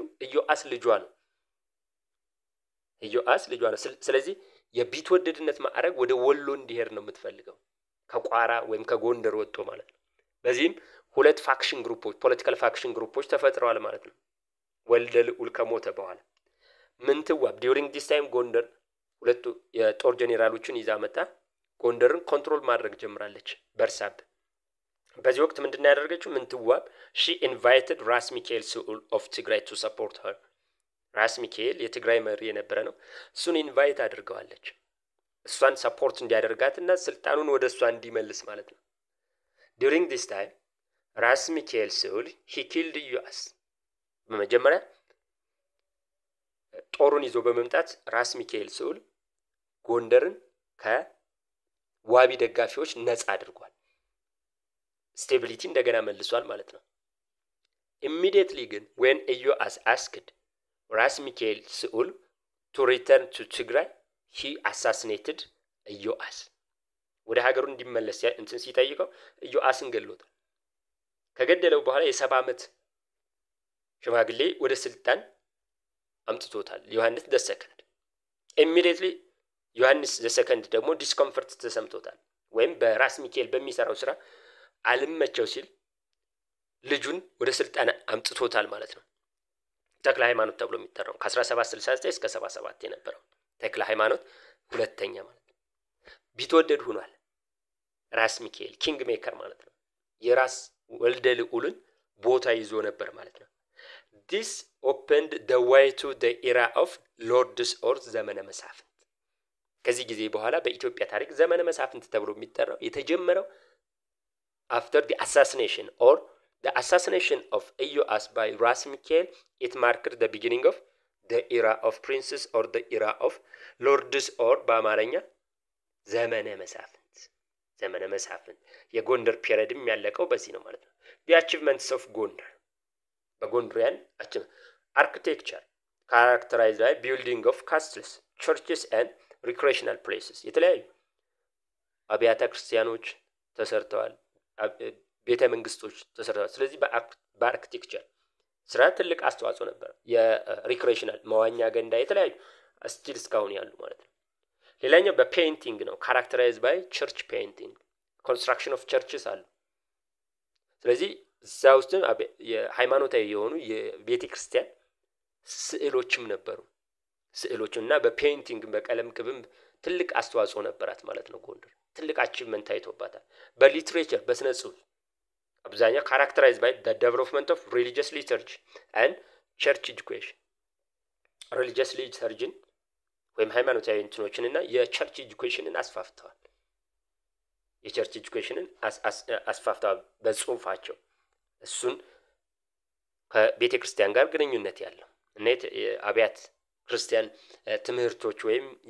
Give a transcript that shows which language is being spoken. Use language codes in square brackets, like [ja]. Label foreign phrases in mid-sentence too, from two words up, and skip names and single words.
[am] ኢዮአስ ልጇ ነው። ስለዚህ የቢትወደድነት ማዕረግ ወደ ወሎ እንዲሄድ ነው የምትፈልገው ከቋራ ወይም ከጎንደር ወጥቶ ማለት ነው። በዚህም ሁለት [en] faction groups political faction groups [am] ተፈጥረዋል ማለት ነው። ወልደ ልዑል ከሞተ በኋላ ምንትዋብ [en] during this time [am] ጎንደር ሁለቱ የጦር ጄኔራሎችን ይዛ መጣ ጎንደርን ኮንትሮል ማድረግ ጀምራለች በርሳብ። በዚህ ወቅት ምንድነው ያደረገችው? ምንትዋብ [en] she invited [am] ራስ ሚካኤል ስዑል of ትግራይ [en] to support her [am] ራስ ሚካኤል የትግራይ መሪ የነበረ ነው። እሱን ኢንቫይት አድርገዋለች እሷን ሰፖርት እንዲያደርጋትና ስልጣኑን ወደ እሷ እንዲመልስ ማለት ነው። [en] during this time [am] ራስ ሚካኤል ስዑል [en] he killed [am] ኢዮአስ። በመጀመሪያ ጦሩን ይዞ በመምጣት ራስ ሚካኤል ስዑል ጎንደርን ከዋቢ ደጋፊዎች ነፃ አድርጓል። ስቴቢሊቲ እንደገና መልሷል ማለት ነው። immediately ግን [en] when ኢዮአስ asked ራስ ሚካኤል ስዑል to return to ትግራይ he assassinated [am] ኢዮአስ። ወደ ሀገሩ እንዲመለስ እንትን ሲጠይቀው ኢዮአስን ገሎታል። ከገደለው በኋላ የ70 ዓመት ሽማግሌ ወደ ስልጣን አምጥቶታል ዮሐንስ the second። immediately ዮሐንስ the second ደግሞ ዲስኮምፎርት ተሰምቶታል ወይም በራስ ሚካኤል በሚሰራው ስራ አልመቸው ሲል ልጁን ወደ ስልጣን አምጥቶታል ማለት ነው። ተክለ ሃይማኖት ተብሎ የሚጠራው ከ1769 እስከ 77 የነበረው ተክለ ሃይማኖት ሁለተኛ ማለት ነው። ቢትወደድ ሆኗል ራስ ሚካኤል [en] king maker [am] ማለት ነው። የራስ ወልደ ልዑልን ቦታ ይዞ ነበር ማለት ነው። [en] this opened the way to the era of lords or [am] ዘመነ መሳፍንት። ከዚህ ጊዜ በኋላ በኢትዮጵያ ታሪክ ዘመነ መሳፍንት ተብሎ የሚጠራው የተጀመረው [en] after the assassination of ኢዮአስ by ራስ ሚካኤል it marked the beginning of the era of princes or the era of lords or [am] በአማርኛ ዘመነ መሳፍንት የጎንደር ፒሪየድም ያለቀው በዚህ ነው ማለት ነው። [en] the achievements of [am] ጎንደር በጎንደሪያን [en] architecture characterized by building of castles, churches and recreational places [am] የተለያዩ አብያተ ክርስቲያኖች ተሰርተዋል፣ ቤተ መንግስቶች ተሰርተዋል። ስለዚህ በአርኪቴክቸር ስራ ትልቅ አስተዋጽኦ ነበር። የሪክሬሽናል መዋኛ ገንዳ የተለያዩ ስቲል እስካሁን ያሉ ማለት ነው። ሌላኛው በፔይንቲንግ ነው characterized [en] by church painting construction of churches [am] አሉ። ስለዚህ እዛ ውስጥ የሃይማኖታዊ የሆኑ የቤተ ክርስቲያን ስዕሎችም ነበሩ። ስዕሎችና በፔይንቲንግ በቀለም ቅብም ትልቅ አስተዋጽኦ ነበራት ማለት ነው። ጎንደር ትልቅ አቺቭመንት ታይቶባታል። በሊትሬቸር በስነ ጽሁፍ አብዛኛው [en] characterized by the development of religious liturgy and church education religious liturgy [am] ወይም ሃይማኖታዊ እንትኖችንና የቸርች ኤጁኬሽንን አስፋፍተዋል። የቸርች ኤጁኬሽንን አስፋፍተዋል በጽሁፋቸው እሱን ከቤተክርስቲያን ጋር ግንኙነት ያለው እና የአብያት ክርስቲያን ትምህርቶች ወይም